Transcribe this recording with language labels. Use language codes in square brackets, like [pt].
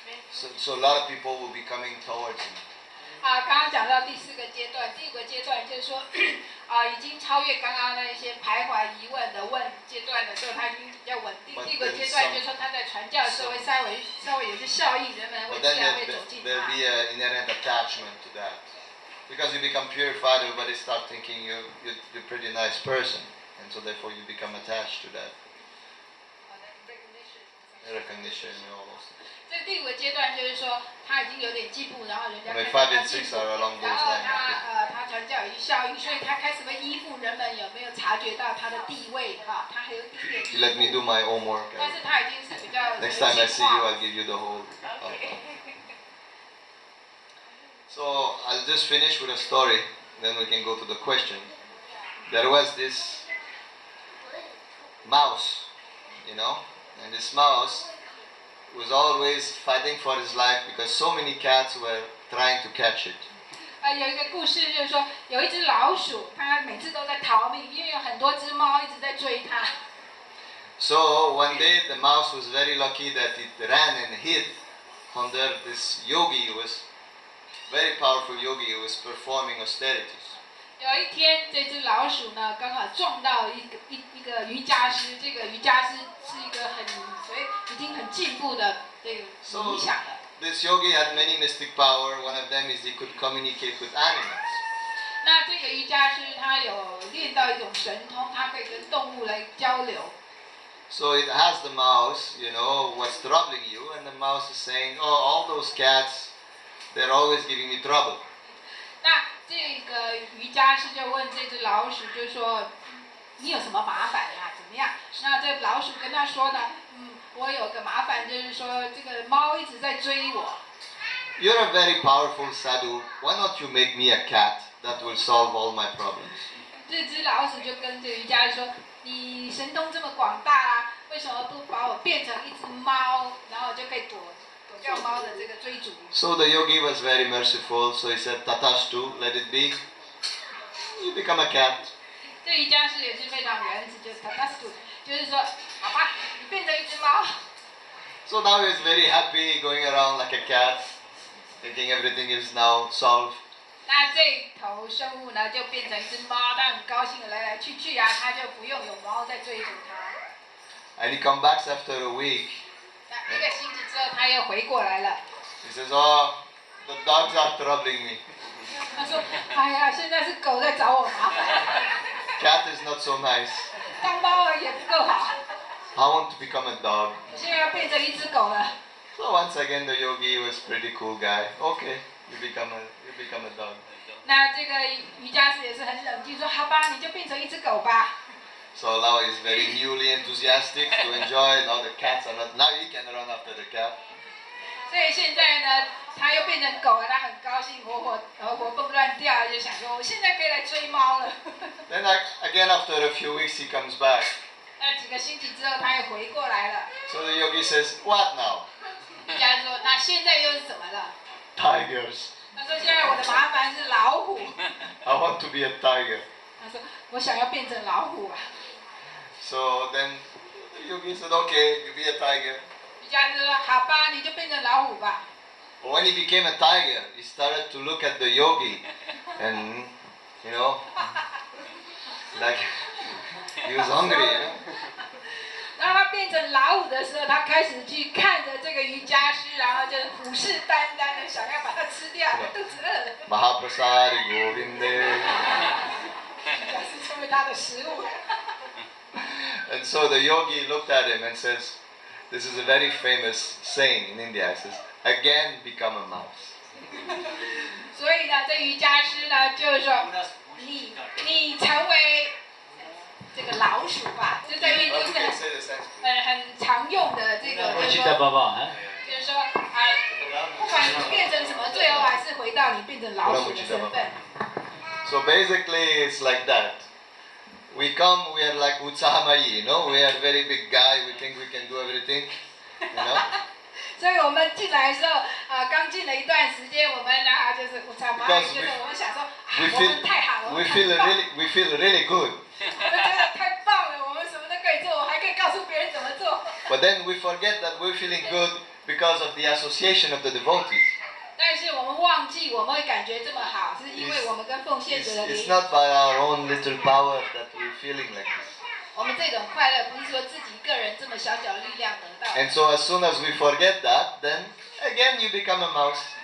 [en] So a lot of people will be coming towards him. [zh] 刚刚讲到第4个阶段，第5个阶段就是说，已经超越刚刚那些徘徊疑问的阶段的时候，他已经比较稳定。第5个阶段就是说他在传教的时候会稍微有些效应，人们会自然会走进他。 [en] There'll be an inherent attachment to that, because you become purified. Everybody start thinking you're a pretty nice person, and so therefore you become attached to that recognition and all those things. [zh] 这第5个阶段就是说，他已经有点进步，然后人家 [en] 5 and 6 are along [zh] 然 [en] those [zh] 后 [en] lines. [zh] 他传教有些效应，所以他开始会依附人们有没有察觉到他的地位他还有一点 [en] You let me do my homework. [zh] 但是他已经是比较 [en] Next time I see you, I'll give you the whole. So I'll just finish with a story, then we can go to the question. There was this mouse, and this mouse was always fighting for his life because so many cats were trying to catch it. [zh] 有一个故事，就是说有一只老鼠，它每次都在逃命，因为有很多只猫一直在追它。 [en] So one day the mouse was very lucky that it ran and hid under this yogi who was very powerful yogi who was performing austerities. [zh] 有一天，这只老鼠呢，刚好撞到一个瑜伽师，这个瑜伽师是一个已经很进步的这个冥想的。 [en] This yogi had many mystic power. One of them is he could communicate with animals. [zh] 那这个瑜伽师他有练到一种神通，他可以跟动物来交流。 [en] So it has the mouse, what's troubling you, and the mouse is saying, oh, all those cats, they're always giving me trouble. [zh] 那这个瑜伽师就问这只老鼠，就说你有什么麻烦呀？怎么样？那这老鼠跟他说呢，我有个麻烦，就是说这个猫一直在追我。 [en] You're a very powerful sadhu. Why not you make me a cat? That will solve all my problems. [zh] 这只老鼠就跟这个瑜伽师说：“你神通这么广大啊，为什么不把我变成一只猫，然后就可以躲掉猫的这个追逐？” [en] So the yogi was very merciful. So he said, "Tatastu, let it be. You become a cat." [zh] 这瑜伽师也是非常仁慈，就是tatastu，就是说，好吧，你变成一只猫。 [en] So now he's very happy, going around like a cat, thinking everything is now solved. [zh] 那这头生物呢，就变成一只猫，它很高兴的来来去去啊，它就不用有猫在追逐它。 [en] And he comes back after a week. [zh] 那一个星期之后，它又回过来了。 [en] He says, "Oh, the dogs are troubling me. [zh] 他说：“哎呀，现在是狗在找我麻烦， [en] Cat is not so nice. [zh] 当猫儿也不够好， [en] I want to become a dog." [zh] 我现在要变成一只狗了。” [en] So once again, the yogi was pretty cool guy. Okay, you become a dog. [zh] 那这个瑜伽师也是很冷静，说：“好吧，你就变成一只狗吧。” [en] So now he's very newly enthusiastic to enjoy. Now the cats are not. Now he can run after the cat. [zh] 所以现在呢，他又变成狗了，他很高兴，活蹦乱跳，就想说：“我现在可以来追猫了。” [en] Then again, after a few weeks, he comes back. [zh] 那几个星期之后，他又回过来了。 [en] So the yogi says, "What now?" [zh] 瑜伽说：“那现在又是怎么了？” [en] Tigers. [zh] 他说：“现在我的麻烦是老虎。” [en] I want to be a tiger. [zh] 他说：“我想要变成老虎啊。” [en] So then the yogi said, "Okay, you be a tiger." [zh] 瑜伽师说：“好吧，你就变成老虎吧。” [en] But when he became a tiger, he started to look at the yogi, and like he was hungry. [zh] 当他变成老虎的时候，他开始去看着这个瑜伽师，然后就虎视眈眈的想要把它吃掉，肚子饿了。 [sa] Mahaprasadi Govinde. [zh] 瑜伽师成为他的食物。 [en] And so the yogi looked at him and says, this is a very famous saying in India. It says, again become a mouse. [zh] 所以呢，这瑜伽师呢，就是说，你成为这个老鼠吧，就在印度是很常用的这个，就是说不管你变成什么，最后还是回到你变成老鼠的身份。 [en] So basically, it's like that. We come, we are like Utsahamayi, we are very big guy, we think we can do everything, [zh] 所以我们进来的时候，刚进了一段时间，我们呢就是就是我们想说，我们太好了， [en] we feel really good. [zh] 我们觉得太棒了，我们什么都可以做，我还可以告诉别人怎么做。 [en] But then we forget that we're feeling good because of the association of the devotees. [zh] 但是我们忘记，我们会感觉这么好，是因为我们跟奉献者的联 [en] It's [zh] 谊。 [en] not by our own little power that we're feeling like this. [zh] 我们这种快乐不是说自己个人这么小小的力量得到。 [en] And so as soon as we forget that, then again you become a mouse.